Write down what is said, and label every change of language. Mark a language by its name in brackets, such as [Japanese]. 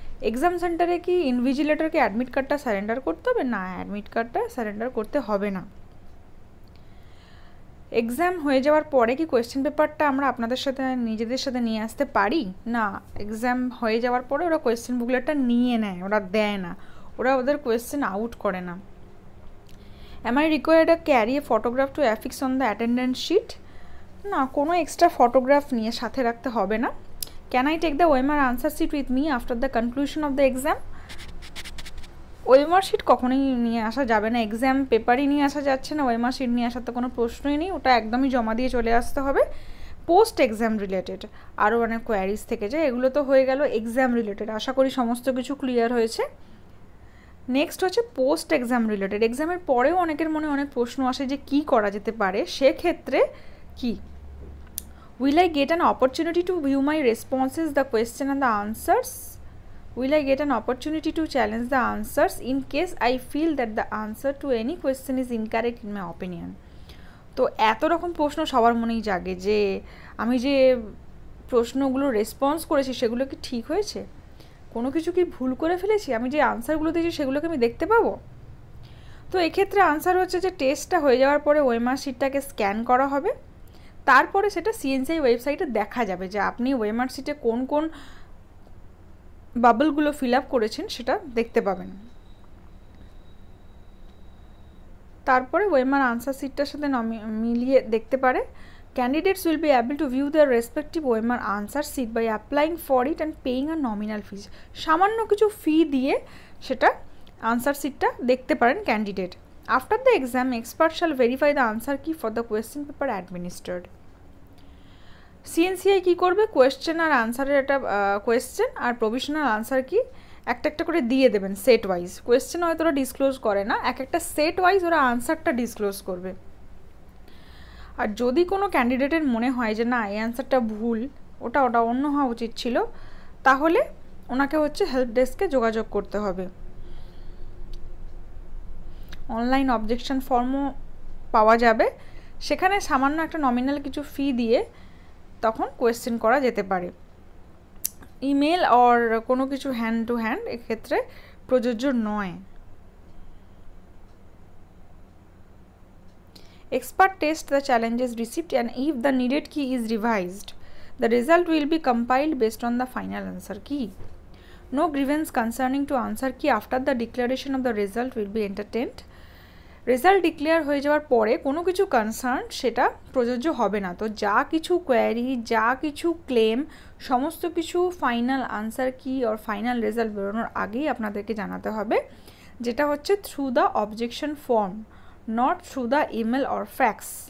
[Bangla] Exam সেন্টারে কি ইনভিজিলেটরকে admit কার্ডটা সারেন্ডার করতে হবে? না, অ্যাডমিট কার্ডটা সারেন্ডার করতে হবে না। এক্সাম হয়ে যাওয়ার পরে কি কোয়েশ্চেন পেপারটা আমরা আপনাদের সাথে নিজেদের সাথে নিয়ে আসতে পারি না, এক্সাম হয়ে যাওয়ার পরে ওরা কোয়েশ্চেন বুকলেটটা নিয়ে নেয়, ওরা দেয় না, ওরা ওদের কোয়েশ্চেন আউট করে না। [English] Am I required to carry a photograph to affix on the attendance sheet? [Bangla] না, কোনো এক্সট্রা ফটোগ্রাফ নিয়ে সাথে রাখতে হবে না। [English] Can I take the OMR answer sheet with me after the conclusion of the exam? [Bangla] OMR sheet কখনোই নিয়ে আসা যাবে না, এক্সাম পেপারই নিয়ে আসা যাচ্ছে না, OMR শিট নিয়ে আসার তো কোনো প্রশ্নই নেই, ওটা একদমই জমা দিয়ে চলে আসতে হবে। পোস্ট এক্সাম রিলেটেড আরও অনেক কোয়ারিজ থেকে যায়, এগুলো তো হয়ে গেল এক্সাম রিলেটেড। আশা করি সমস্ত কিছু ক্লিয়ার হয়েছে। নেক্সট হচ্ছে পোস্ট এক্সাম রিলেটেড। এক্সামের পরেও অনেকের মনে অনেক প্রশ্ন আসে যে কী করা যেতে পারে, সেক্ষেত্রে কি [English] will I get an opportunity to view my responses, the question and the answers? Will I get an opportunity to challenge the answers in case I feel that the answer to any question is incorrect in my opinion? [Bangla] তো এত রকম প্রশ্ন সবার মনেই জাগে যে আমি যে প্রশ্নগুলো রেসপন্স করেছি সেগুলো কি ঠিক হয়েছে, কোনো কিছু কি ভুল করে ফেলেছি, আমি যে আনসারগুলো দিয়েছি সেগুলোকে আমি দেখতে পাবো। তো এক্ষেত্রে আনসার হচ্ছে যে টেস্টটা হয়ে যাওয়ার পরে ওএমআর শিটটাকে স্ক্যান করা হবে, তারপরে সেটা সিএনসিআই ওয়েবসাইটে দেখা যাবে যে আপনি ওএমআর শিটে কোন কোন বাবলগুলো ফিল আপ করেছেন সেটা দেখতে পাবেন। তারপরে ওএমআর আনসার শিটটার সাথে মিলিয়ে দেখতে পারে। [English] Candidates will be able to view their respective OMR answer sheet by applying for it and paying a nominal fees. [Bangla] সামান্য কিছু ফি দিয়ে সেটা আনসার শিটটা দেখতে পারেন candidate. [English] After the exam, expert shall verify the answer key for the question paper administered. [Bangla] CNCI কী করবে, question আর আনসারের একটা question আর provisional answer কি একটা একটা করে দিয়ে দেবেন সেট ওয়াইজ। কোয়েশ্চেন হয়তো ওরা ডিসক্লোজ করে না, এক একটা সেট ওয়াইজ ওরা আনসারটা ডিসক্লোজ করবে। আর যদি কোনো ক্যান্ডিডেটের মনে হয় যে না এই অ্যান্সারটা ভুল, ওটা অন্য হওয়া উচিত ছিল, তাহলে ওনাকে হচ্ছে হেল্প ডেস্কে যোগাযোগ করতে হবে। অনলাইন অবজেকশন ফর্মও পাওয়া যাবে, সেখানে সামান্য একটা নমিনাল কিছু ফি দিয়ে তখন কোয়েশ্চেন করা যেতে পারে। ইমেল আর কোনো কিছু হ্যান্ড টু হ্যান্ড এক্ষেত্রে প্রযোজ্য নয়। [English] Expert test the challenges received and if the needed key is revised, the result will be compiled based on the final answer key. No grievance concerning to answer key after the declaration of the result will be entertained. [Bangla] Result declare হয়ে যাওয়ার পরে কোনো কিছু concern সেটা প্রযোজ্য হবে না। তো যা কিছু কোয়ারি, যা কিছু ক্লেম, সমস্ত কিছু ফাইনাল আনসার কি আর ফাইনাল রেজাল্ট বেরোনোর আগেই আপনাদেরকে জানাতে হবে, যেটা হচ্ছে [English] Through the objection form, not through the email or fax.